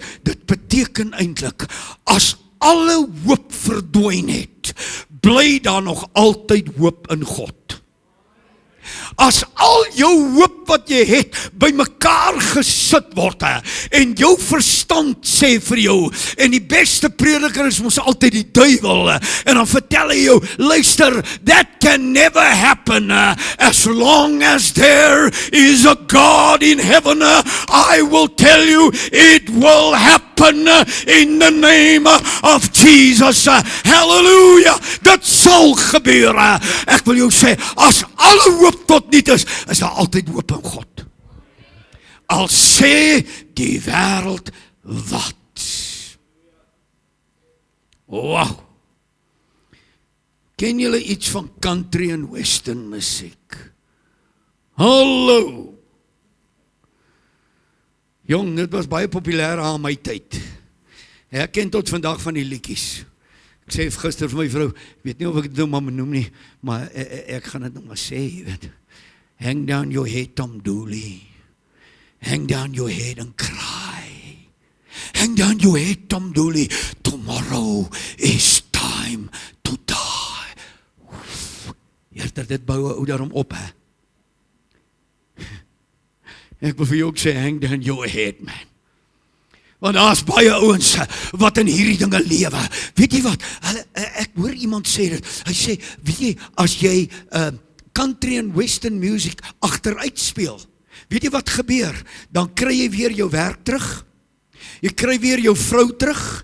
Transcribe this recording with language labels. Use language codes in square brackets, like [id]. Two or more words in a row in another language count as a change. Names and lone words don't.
[af] Dit beteken eintlik, as alle hoop verdwyn het, bly daar nog altyd hoop in God. As al jou hoop wat jy het bymekaar gesit word, en jou verstand sê vir jou, en die beste prediker is mos altyd die duiwel, en dan vertel hy jou, luister, [en] that can never happen, as long as there is a God in heaven, I will tell you, it will happen in the name of Jesus. [af] Hallelujah, dit sal gebeur. Ek wil jou sê, as alle hoop tot niet is daar altyd hoop in God. Al sê die wêreld wat. Wow. Ken julle iets van country en western musiek? Hallo. Jong, dit was baie populêr aan my tyd. Ek ken tot vandag van die liedjies. Ek sê gister vir my vrou, weet nie of ek dit nou maar noem nie, maar ek gaan dit nou maar sê, jy weet. [en] Hang down your head, Tom Dooley. Hang down your head and cry. Hang down your head, Tom Dooley. Tomorrow is time to die. [af] Eerder dit bou 'n ou daarom op, hè. Ek wil vir jou ook sê, [en] hang down your head, [af] man. Want daar's baie ouens wat in hierdie dinge lewe. Weet jy wat? Ek hoor iemand sê dit. Hy sê, weet jy, as jy country en [en] western music [af] agteruit speel, weet jy wat gebeur? Dan kry jy weer jou werk terug. Jy kry weer jou vrou terug.